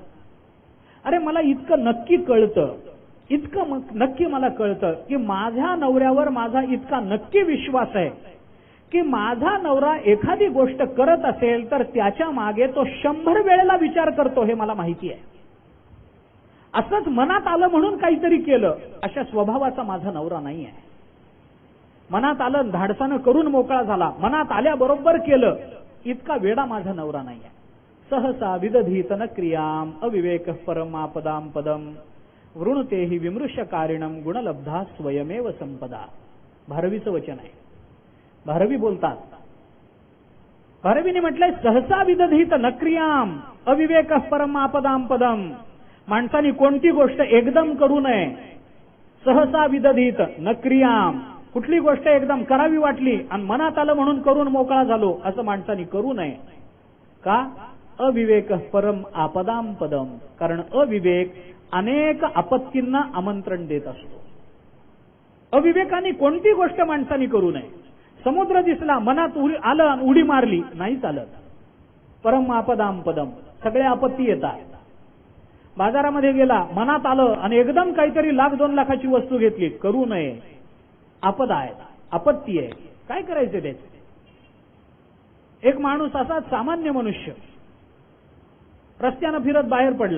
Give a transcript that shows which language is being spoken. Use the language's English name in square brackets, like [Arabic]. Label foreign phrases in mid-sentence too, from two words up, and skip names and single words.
[Marathi] अरे मला इतकं नक्की कळतं, इतकं नक्की मला कळतं की माझ्या नवऱ्यावर माझा इतका नक्की विश्वास आहे की माझा नवरा एखादी गोष्ट करत असेल तर त्याच्या मागे तो 100 वेळेला विचार करतो, हे मला माहिती आहे. असंच मनात आलं म्हणून काहीतरी केलं अशा स्वभावाचा माझा नवरा नाही आहे. मनात आलं धाडसानं करून मोकळा झाला, मनात आल्याबरोबर केलं, इतका वेडा माझा नवरा नाही आहे. [Sanskrit] सहसा विदधीत न क्रियाम अविवेक परमापदाम पदम वृणुतेहि विमृश्यकारिणम गुणलब्धा स्वयमेव संपदा. [Marathi] भारवीचं वचन आहे. भारवी बोलतात. भारवीने म्हटलंय [Sanskrit] सहसा विदधीत न क्रियाम अविवेक परमापदाम पदम. [Marathi] माणसाने कोणती गोष्ट एकदम करू नये. [Sanskrit] सहसा विदधीत न क्रियाम, [Marathi] कुठली गोष्ट एकदम करावी वाटली आणि मनात आलं म्हणून करून मोकळा झालो असं माणसाने करू नये. का? [Sanskrit] अविवेक परम आपदाम पदम. [Marathi] कारण अविवेक अनेक आपत्तींना आमंत्रण देत असतो. अविवेकाने कोणती गोष्ट माणसाने करू नये. समुद्र दिसला, मनात आलं, उडी मारली, नाही चालत. [Sanskrit] परम आपदाम पदम, [Marathi] सगळ्या आपत्ती येतात. बाजारामध्ये गेला, मनात आलं आणि एकदम काहीतरी 1,00,000-2 लाखाची वस्तू घेतली, करू नये. आपदा आहे, आपत्ती आहे. काय करायचं त्याचे? एक माणूस असा सामान्य मनुष्य रस्त्यानं फिरत बाहेर पडला.